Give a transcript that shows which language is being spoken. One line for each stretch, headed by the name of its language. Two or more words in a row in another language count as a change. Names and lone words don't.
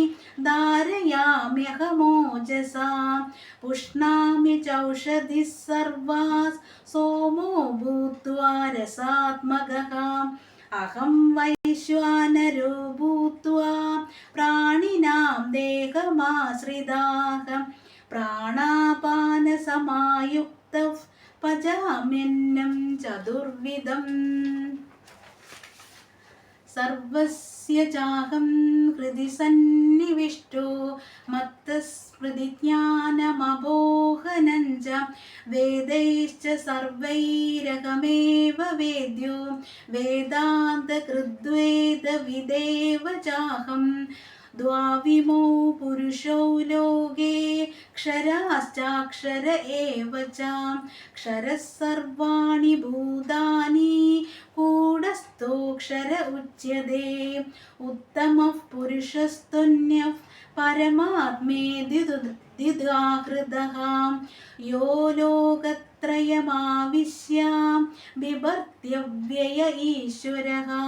Sanskrit: ധാരയാമ്യഹമോജസാ പുഷ്ണാമി ചൗഷധിഃ സർവാസ് സോമോ ഭൂത്വാ രസാത്മകഃ അഹം വൈശ്വാനരോ ഭൂത്വാ പ്രാണിനാം ദേഹമാശ്രിതാഃ പ്രാണാപാനസമായുക്തഃ പചാമ്യന്നം ചതുർവിധം. സർവസ്യ ചാഹം ഹൃദി സന്നിവിഷ്ടോ മത്തസ്മൃതിജ്ഞാനമബോഹനം ച വേദൈശ്ച സർവൈരഹമേവ വേദ്യോ വേദാന്തകൃദ്വേദവിദേവ ചാഹം ദ്വാവിമോ പുരുഷോ ലോകേ क्षराश्चाक्षर एव च क्षरः सर्वाणि भूतानि कूटस्थोऽक्षर उच्यते उत्तमः पुरुषस्तुन्यः परमात्मेति द्विधाकृतः यो लोकत्रयमाविश्य बिभर्त्यव्यय ईश्वरः